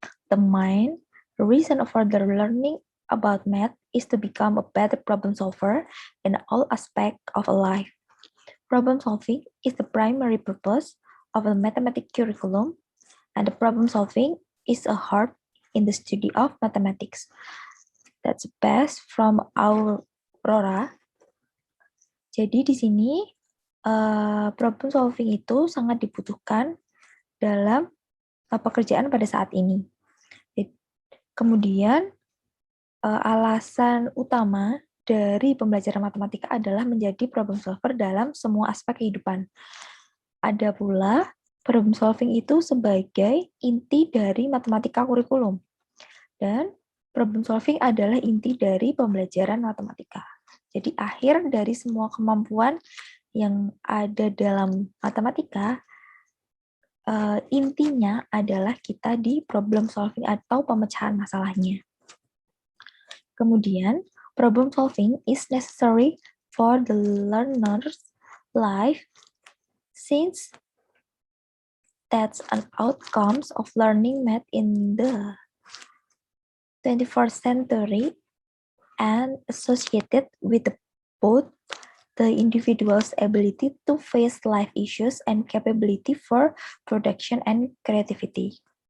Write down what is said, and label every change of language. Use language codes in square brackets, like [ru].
[en] The main reason for the learning about math is to become a better problem solver in all aspects of life. Problem solving is the primary purpose of a mathematics curriculum, and the problem solving is a heart in the study of mathematics. That's best from Aurora. [id] Jadi di sini problem solving itu sangat dibutuhkan dalam pekerjaan pada saat ini. Kemudian alasan utama dari pembelajaran matematika adalah menjadi problem solver dalam semua aspek kehidupan. Ada pula problem solving itu sebagai inti dari matematika kurikulum. Dan problem solving adalah inti dari pembelajaran matematika. Jadi akhir dari semua kemampuan yang ada dalam matematika, intinya adalah kita di problem solving atau pemecahan masalahnya. [en] Kemudian, problem solving is necessary for the learner's life since that's an outcomes of learning math in the 21st century and associated with both the individual's ability to face life issues and capability for production and creativity.